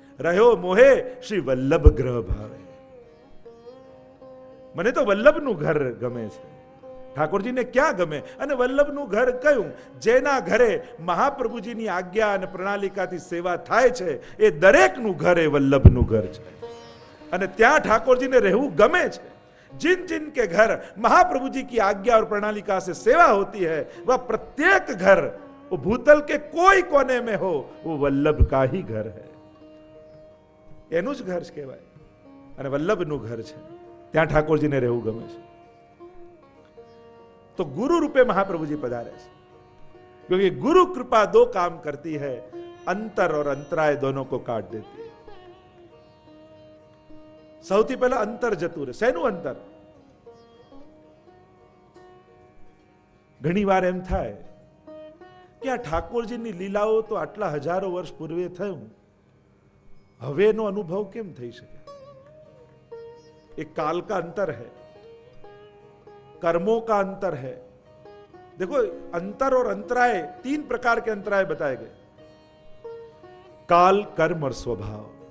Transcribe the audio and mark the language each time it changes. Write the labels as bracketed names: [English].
[Hindi] રહ્યો મોહે શ્રી વલ્લભ ગ્રહ ભાવે. [Gujarati] મને તો વલ્લભનું ઘર ગમે છે. ઠાકોરજીને ક્યાં ગમે? અને વલ્લભનું ઘર કયું? જેના ઘરે મહાપ્રભુજીની આજ્ઞા અને પ્રણાલિકાથી સેવા થાય છે એ દરેકનું ઘર એ વલ્લભનું ઘર છે, અને ત્યાં ઠાકોરજીને રહેવું ગમે છે. [Hindi] जिन जिन के घर महाप्रभु जी की आज्ञा और प्रणालिका से सेवा होती है वह प्रत्येक घर वो भूतल के कोई कोने में हो वो वल्लभ का ही घर है. [Gujarati] એનું જ ઘર કહેવાય અને વલ્લભનું ઘર છે, ત્યાં ઠાકોરજીને રહેવું ગમે છે. [Hindi] तो गुरु रूपे महाप्रभु जी पधारे, क्योंकि गुरु कृपा दो काम करती है, अंतर और अंतराय दोनों को काट देती है. [Gujarati] સૌથી પહેલા અંતર જતું રહે. શેનું અંતર? ઘણી વાર એમ થાય કે આ ઠાકોરજીની લીલાઓ તો આટલા હજારો વર્ષ પૂર્વે થયું, હવેનો અનુભવ કેમ થઈ શકે? [Hindi] एक काल का अंतर है, कर्मों का अंतर है. देखो, अंतर और अंतराय, 3 प्रकार के अंतराय बताए गए: काल, कर्म और स्वभाव.